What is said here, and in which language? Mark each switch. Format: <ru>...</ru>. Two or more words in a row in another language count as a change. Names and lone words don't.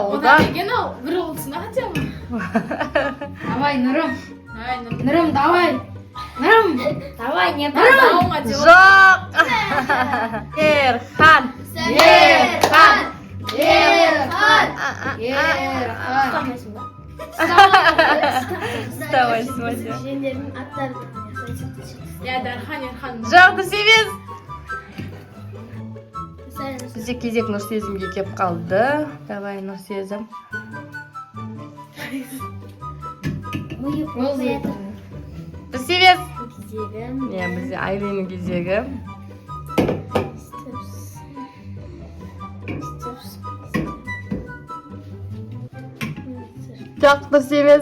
<kk>Одан деген ал, бір олысына</kk> <ru>хотя бы.</ru> <kk>Давай, Нұрым. Нұрым, давай. Нұрым, давай, не бар. Жоқ. Ерхан.</kk> <ru>Вставай, смотри. Я Дархан.</ru> <kk>Жоқ, дұрыс емес. Бізде кезек Нұрсезімге кеп қалды. Давай, Нұрсезім. Дұрыс емес. Бізде Айлиннің кезегі. Жоқ, дұрыс емес.</kk>